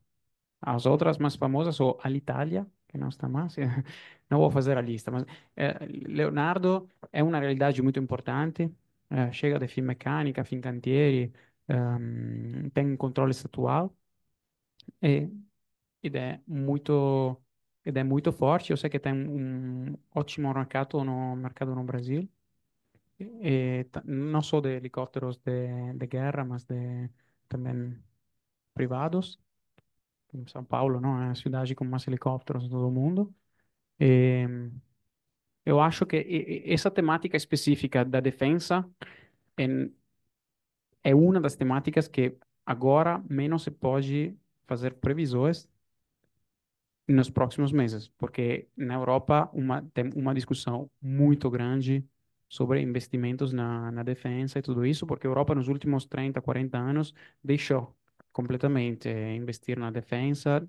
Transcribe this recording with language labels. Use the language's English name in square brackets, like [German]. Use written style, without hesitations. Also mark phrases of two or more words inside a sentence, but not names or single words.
[Portuguese] As outras mais famosas são Alitalia, que não está mais, não vou fazer a lista, mas Leonardo é uma realidade muito importante, chega de Finmeccanica, Fincantieri, tem controle estatual, e [Italian] ed ed è molto forte. Io so che tem un ottimo mercato [Portuguese] no Brasil. No solo de helicópteros de guerra, mas de também privados. Em São Paulo, não? É a cidade com mais helicópteros do mundo. E eu acho que essa temática específica da defesa é, é uma das temáticas que agora menos se pode fazer previsões nos próximos meses, porque na Europa tem uma discussão muito grande sobre investimentos na defesa e tudo isso, porque a Europa nos últimos 30, 40 anos deixou completamente investir na defesa.